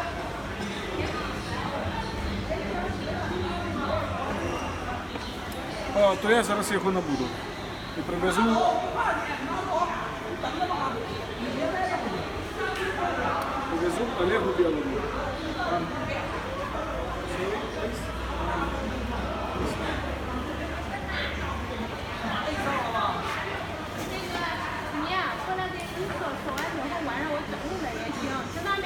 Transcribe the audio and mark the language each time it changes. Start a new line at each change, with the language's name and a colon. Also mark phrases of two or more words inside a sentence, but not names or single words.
Ukrainian: То я зараз його набуду і привезу. Привезу Олегу Білому.
Chinese: 你呀，过来给你说完之后，晚上我整理了也行，知道没？